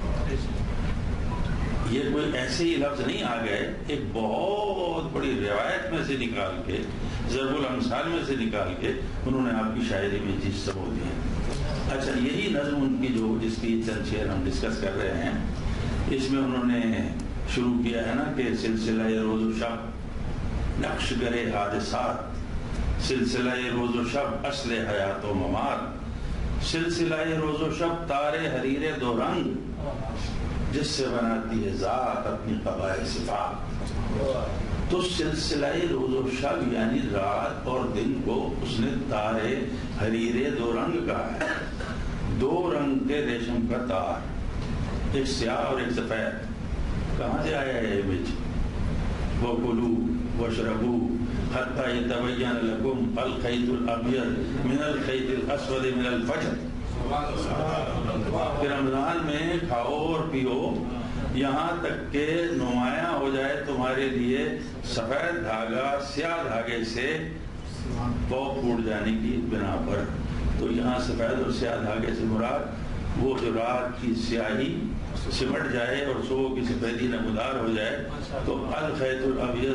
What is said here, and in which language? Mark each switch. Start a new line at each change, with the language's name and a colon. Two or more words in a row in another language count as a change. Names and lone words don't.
Urdu: یہ کوئی ایسے ہی لفظ نہیں آ گئے، ایک بہت بڑی روایت میں سے نکال کے، ضرب الامثال میں سے نکال کے انہوں نے آپ کی شاعری میں چیز سمو دی ہے۔ اچھا، یہی نظم ان کی جو جس کی چند شعر ہم ڈسکس کر رہے ہیں، اس میں انہوں نے شروع کیا ہے نا کہ سلسلہ روز و شب نقش کرے حادثات، سلسلہ روز و شب اصل حیات و ممات، سلسلہ روز و شب تارے حریر دو رنگ، جس سے بناتی ہے ذات اپنی قبائے صفات۔ تو سلسلہ روز و شب یعنی رات اور دن کو اس نے تارے حریر دو رنگ کہا ہے، دو رنگ کے ریشم کا تار، ایک سیاہ اور ایک سفید۔ کہاں سے آیا ہے امیج؟
Arabic: وَكُلُوا وَاشْرَبُوا حَتَّى يَتَبَيَّنَ لَكُمْ الْخَيْطُ الْأَبْيَضُ مِنَ الْخَيْطِ الْأَسْوَدِ مِنَ الْفَجْرِ۔
Urdu: کہ رمضان میں کھاؤ اور پیو یہاں تک کہ نمایاں ہو جائے تمہارے لیے سفید دھاگا سیاہ دھاگے سے پو پھوٹ جانے کی بنا پر۔ تو یہاں سفید اور سیاہ دھاگے سے مراد وہ جو رات کی سیاہی سمٹ جائے اور صبح کی سفیدی نمودار ہو جائے، تو
Arabic: الخیط الابیض۔